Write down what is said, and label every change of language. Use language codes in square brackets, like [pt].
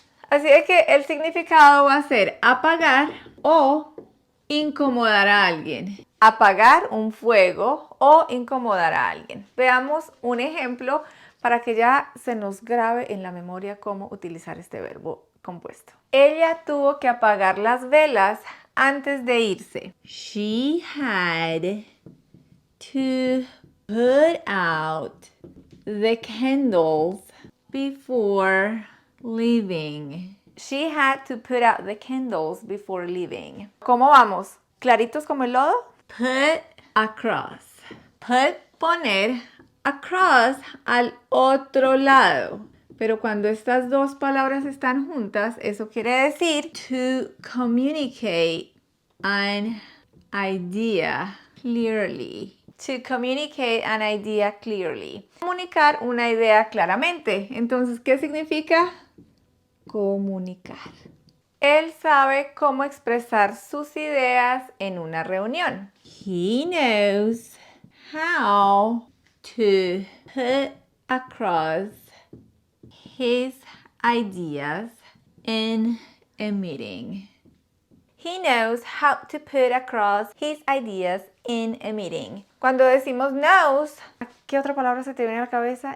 [es] Así de que el significado va a ser apagar o incomodar a alguien. Apagar un fuego o incomodar a alguien. Veamos un ejemplo para que ya se nos grabe en la memoria cómo utilizar este verbo compuesto. Ella tuvo que apagar las velas antes de irse. [en] She had to put out the candles before leaving. She had to put out the candles before leaving. [es] ¿Cómo vamos? ¿Claritos como el lodo? Put across. Put, poner, across, al otro lado. Pero cuando estas dos palabras están juntas, eso quiere decir [en] to communicate an idea clearly. To communicate an idea clearly. [es] Comunicar una idea claramente. Entonces, ¿qué significa? Comunicar. Él sabe cómo expresar sus ideas en una reunión. [en] He knows how to put across his ideas in a meeting. He knows how to put across his ideas in a meeting. [es] Cuando decimos knows, ¿qué otra palabra se te viene a la cabeza?